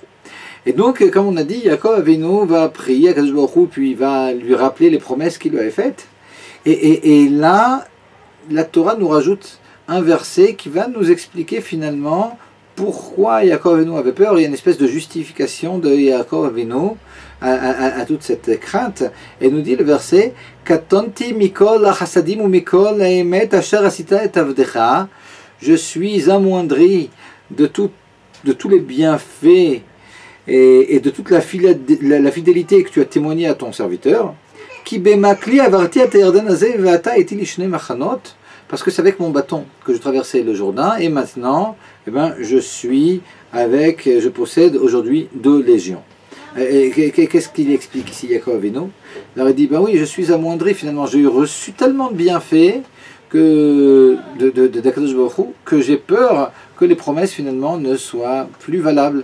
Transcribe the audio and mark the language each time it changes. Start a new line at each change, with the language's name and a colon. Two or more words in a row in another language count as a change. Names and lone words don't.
French: Et donc, comme on a dit, Yaakov Avinu va prier à Kadosh Baruch Hu, puis il va lui rappeler les promesses qu'il lui avait faites. Et là, la Torah nous rajoute un verset qui va nous expliquer finalement pourquoi Yaakov Avinu avait peur. Il y a une espèce de justification de Yaakov Avinu à toute cette crainte. Et nous dit le verset
Hebrew: קטנתי מכל החסדים ומכל האמת אשר עשית את עבדך.
French: Je suis amoindri de tous les bienfaits et de toute la fidélité que tu as témoigné à ton serviteur.
Hebrew: כי במקלי עברתי את הירדן הזה ועתה היתי לי שני מחנות.
French: parce que c'est avec mon bâton que je traversais le Jourdain, et maintenant, eh ben, je possède aujourd'hui 2 légions. Qu'est-ce qu'il explique ici, Yaakov Avinu? Alors il dit, ben oui, je suis amoindri finalement, j'ai reçu tellement de bienfaits d'Akadosh Baruch Hu, que j'ai peur que les promesses finalement ne soient plus valables.